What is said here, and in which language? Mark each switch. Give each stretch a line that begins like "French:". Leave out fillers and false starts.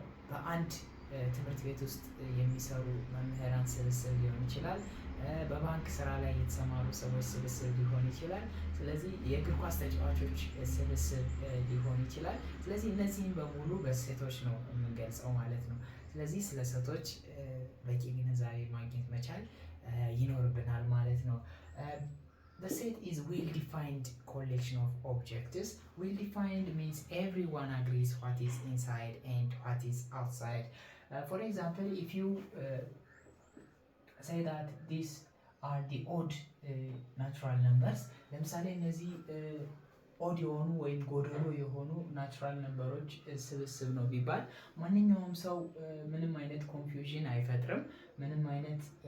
Amharic: በአንድ ትምህርት ቤት ውስጥ የሚሰሩ መምህራን ስብስብ ሊሆን ይችላል። በባንክ ስራ ላይ የተሰማሩ ሰዎች ስብስብ ሊሆን ይችላል። ስለዚህ የእግር ኳስ ተጫዋቾች ስብስብ ሊሆን ይችላል። ስለዚህ እነዚህን በሙሉ በሴቶች ነው የምንገልጸው ማለት ነው። ስለዚህ ስለ ሴቶች በቂ ግንዛቤ ማግኘት መቻል ይኖርብናል ማለት ነው።
English: The set is well-defined collection of objects. Well-defined means everyone agrees what is inside and what is outside. For example, if you say that these are the odd natural numbers,
Amharic: ለምሳሌ እነዚህ ኦድ የሆኑ ወይም ጎደሎ የሆኑ ናቹራል ነምበሮች ስብስብ ነው ቢባል ማንኛውም ሰው ምንም አይነት ኮንፊውዥን አይፈጥርም። ምንም አይነት